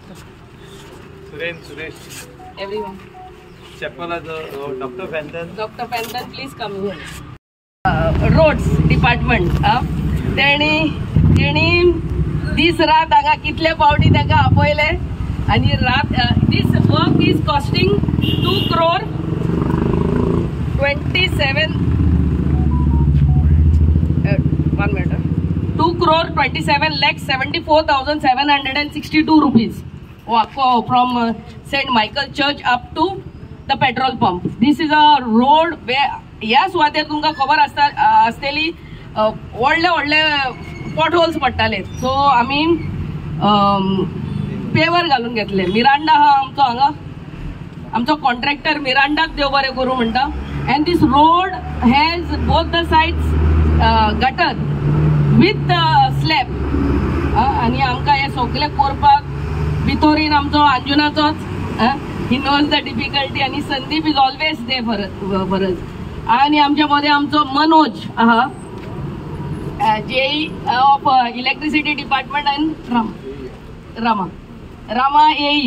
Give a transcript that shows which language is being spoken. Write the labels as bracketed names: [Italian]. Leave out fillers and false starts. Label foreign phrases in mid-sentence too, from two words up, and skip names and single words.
[English] सुरेश एवरीवन डॉक्टर Fanton please come here. roads department [Konkani] तेणी दीस रात हांगा कितले पावटी ताका आपयले, आणि रात दीस [English] work is costing 2 crore 27 lakh 74,762 rupees from St. Michael Church up to the petrol pump. This is a road where [Konkani] ह्या सुवातेर तुमकां खबर आसतली व्हडले व्हडले पॉटहोल्स पडटाले. सो आमी पेवर घालून घेतले. मिरांडा हा आमचो हांगा आमचो कॉन्ट्रॅक्टर मिरांडाक देव बरें करूं म्हणटा. [English] and this road has both the sides gutter with slab, [Konkani] आणि आमकां हे सगळे करपाक भितोरीन आमचो अंजुनाचोच [English] he knows the difficulty, आणि संदीप is always there for us. [Konkani] आणि आमच्या मध्ये आमचो मनोज आहा JE [English] of electricity department and [Konkani] रामा AE.